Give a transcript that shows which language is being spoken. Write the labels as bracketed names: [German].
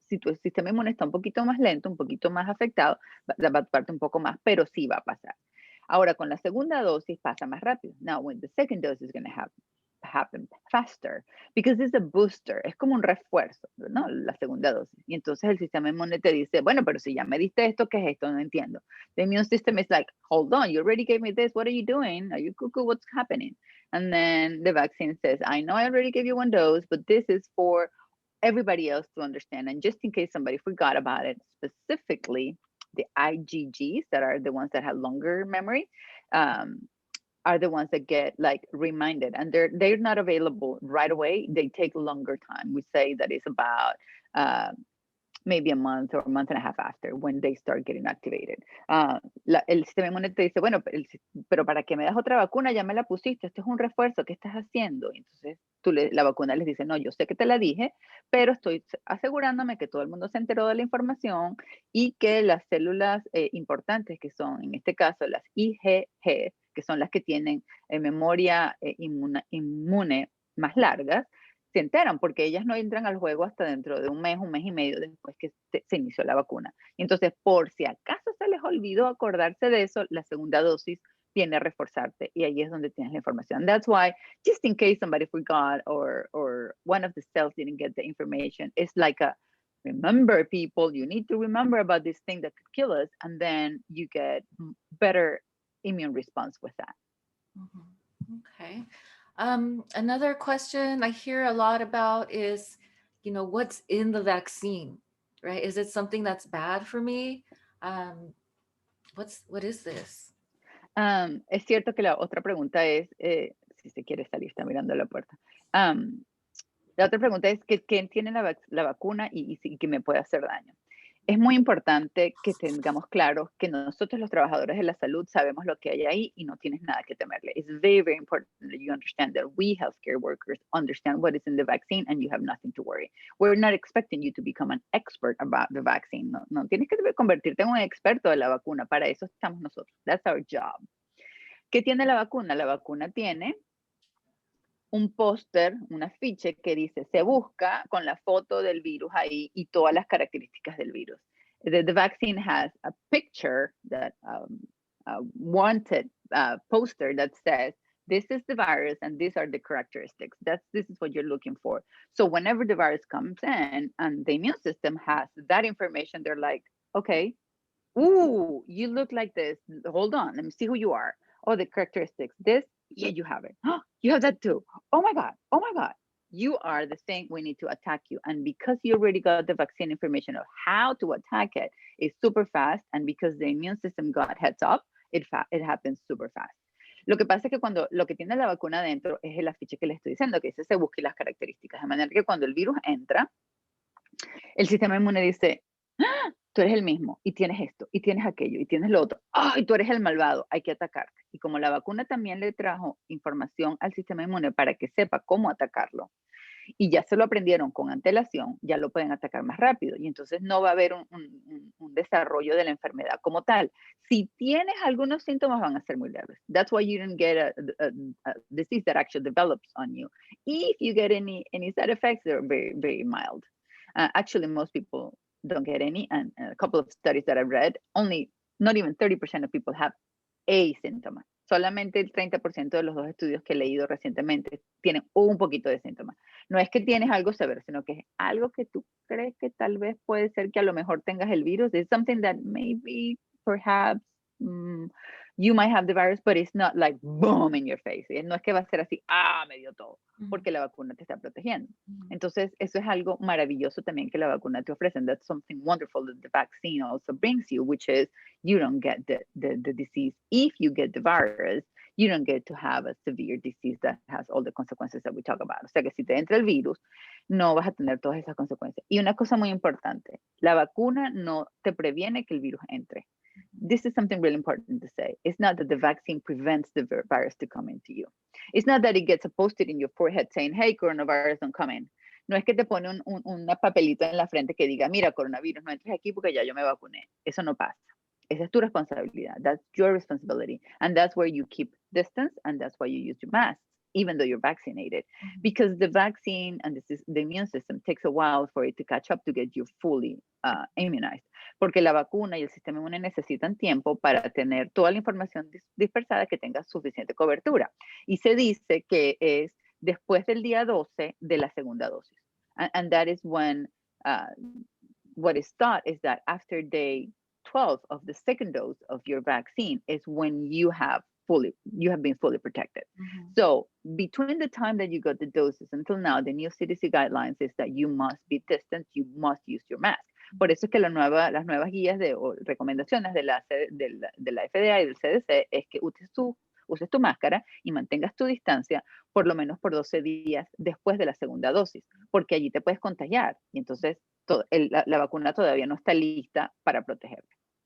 [Spanish] Si tu sistema inmune está un poquito más lento, un poquito más afectado, va a tardar un poco más, pero sí va a pasar. Ahora, con la segunda dosis pasa más rápido. [English] Now, when the second dose is going to happen faster, because it's a booster, [Spanish] es como un refuerzo, ¿no? La segunda dosis. Y entonces el sistema inmune te dice, bueno, pero si ya me diste esto, ¿qué es esto? No entiendo. [English] The immune system is like, hold on, you already gave me this, what are you doing? Are you cuckoo? What's happening? And then the vaccine says, I know I already gave you one dose, but this is for everybody else to understand. And just in case somebody forgot about it, specifically the IgGs, that are the ones that have longer memory, are the ones that get like reminded, and they're not available right away. They take longer time. We say that it's about maybe a month or a month and a half after when they start getting activated. [Spanish] El sistema inmune te dice, bueno, pero ¿para qué me das otra vacuna? Ya me la pusiste, esto es un refuerzo, ¿qué estás haciendo? Y entonces la vacuna les dice, no, yo sé que te la dije, pero estoy asegurándome que todo el mundo se enteró de la información y que las células importantes, que son en este caso las IgG, que son las que tienen memoria inmune más largas, se enteran, porque ellas no entran al juego hasta dentro de un mes y medio después que se inició la vacuna. Entonces, por si acaso se les olvidó acordarse de eso, la segunda dosis viene a reforzarte, y ahí es donde tienes la información. [English] That's why, just in case somebody forgot or one of the cells didn't get the information, it's like a, remember people, you need to remember about this thing that could kill us, and then you get better immune response with that. Okay. Another question I hear a lot about is, what's in the vaccine, right? Is it something that's bad for me? What is this? [Spanish] Es cierto que la otra pregunta es, si se quiere salir, está mirando la puerta. La otra pregunta es, ¿qué tiene la vacuna y que me puede hacer daño? Es muy importante que tengamos claro que nosotros los trabajadores de la salud sabemos lo que hay ahí y no tienes nada que temerle. [English] It's very, very important that you understand that we healthcare workers understand what is in the vaccine and you have nothing to worry. We're not expecting you to become an expert about the vaccine. [Spanish] No tienes que convertirte en un experto de la vacuna. Para eso estamos nosotros. [English] That's our job. [Spanish] ¿Qué tiene la vacuna? La vacuna tiene un póster, un afiche que dice, se busca con la foto del virus ahí y todas las características del virus. [English] The vaccine has a picture, that wanted poster that says, this is the virus and these are the characteristics. This is what you're looking for. So whenever the virus comes in and the immune system has that information, they're like, okay, ooh, you look like this. Hold on, let me see who you are. Oh, the characteristics, this, yeah, you have it. You have that too. Oh my God. You are the thing, we need to attack you. And because you already got the vaccine information of how to attack it, it's super fast. And because the immune system got heads up, it happens super fast. [Spanish] Lo que pasa es que cuando lo que tiene la vacuna dentro es el afiche que le estoy diciendo, que dice se busque las características. De manera que cuando el virus entra, el sistema inmune dice, ¡ah! Tú eres el mismo, y tienes esto, y tienes aquello, y tienes lo otro. ¡Ay, tú eres el malvado! Hay que atacarte. Y como la vacuna también le trajo información al sistema inmune para que sepa cómo atacarlo, y ya se lo aprendieron con antelación, ya lo pueden atacar más rápido. Y entonces no va a haber un desarrollo de la enfermedad como tal. Si tienes algunos síntomas, van a ser muy leves. [English] That's why you didn't get a disease that actually develops on you. If you get any side effects, they're very, very mild. Actually, most people don't get any, and a couple of studies that I've read, not even 30% of people have a síntoma. [Spanish] Solamente el 30% de los 2 estudios que he leído recientemente tienen un poquito de síntomas. No es que tienes algo severo, sino que es algo que tú crees que tal vez puede ser que a lo mejor tengas el virus. It's something that maybe, perhaps, you might have the virus, but it's not like boom in your face. No es que va a ser así, me dio todo, porque la vacuna te está protegiendo. Entonces, eso es algo maravilloso también que la vacuna te ofrece. [English] That's something wonderful that the vaccine also brings you, which is you don't get the disease. If you get the virus, you don't get to have a severe disease that has all the consequences that we talk about. [Spanish] O sea que si te entra el virus, no vas a tener todas esas consecuencias. Y una cosa muy importante, la vacuna no te previene que el virus entre. [English] This is something really important to say. It's not that the vaccine prevents the virus to come into you. It's not that it gets a post-it in your forehead saying, hey, coronavirus, don't come in. [Spanish] No es que te pone un papelito en la frente que diga, mira, coronavirus, no entres aquí porque ya yo me vacuné. Eso no pasa. Esa es tu responsabilidad. [English] That's your responsibility. And that's where you keep distance, and that's why you use your mask, even though you're vaccinated. Because the vaccine and the immune system takes a while for it to catch up to get you fully immunized. [Spanish] Porque la vacuna y el sistema inmune necesitan tiempo para tener toda la información dispersada que tenga suficiente cobertura. Y se dice que es después del día 12 de la segunda dosis. [English] And that is when what is thought is that after day 12 of the second dose of your vaccine is when you have been fully protected. So between the time that you got the doses until now, the new CDC guidelines is that you must be distant, you must use your mask. [Spanish] Por eso es que las nuevas guías o recomendaciones de la FDA y del CDC es que uses tu máscara y mantengas tu distancia por lo menos por 12 días después de la segunda dosis, porque allí te puedes contagiar y entonces la vacuna todavía no está lista para protegerte.